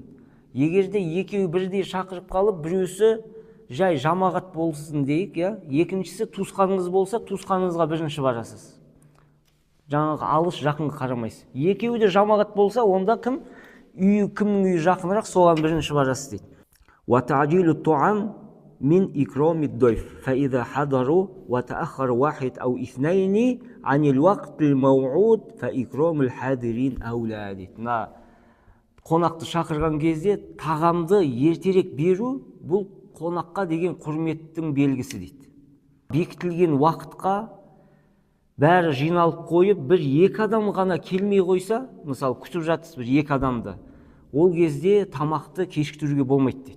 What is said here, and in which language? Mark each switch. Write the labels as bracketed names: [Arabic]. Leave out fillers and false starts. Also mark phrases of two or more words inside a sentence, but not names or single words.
[Kazakh] Егерде екеуі бірдей шақырып қалып, біреусі жай жамағат болсын дейік, екіншісі туысқаныңыз болса, туысқаныңызға бірінші барасыз. Жаңағы алыс жақынға қарамайсыз. Екеуі де жамағат болса, онда кімнің үйі жақынырақ, соған бірінші барасыз дейді. [Arabic] وتعجيل الطعام من إكرام الضيف فإذا حضروا وتأخر واحد أو اثنين عن الوقت الموعود فإكرام الحاضرين أولى дейді. [Kazakh] Қонақты шақырған кезде тағамды ертерек беру бұл қонаққа деген құрметтің белгісі дейді. Бекітілген уақытқа бәрі жиналып қойып, бір-екі адам ғана келмей қойса, мысалы күтіп жатсыз бір-екі адамды, ол кезде тамақты кешіктіруге болмайды дейді.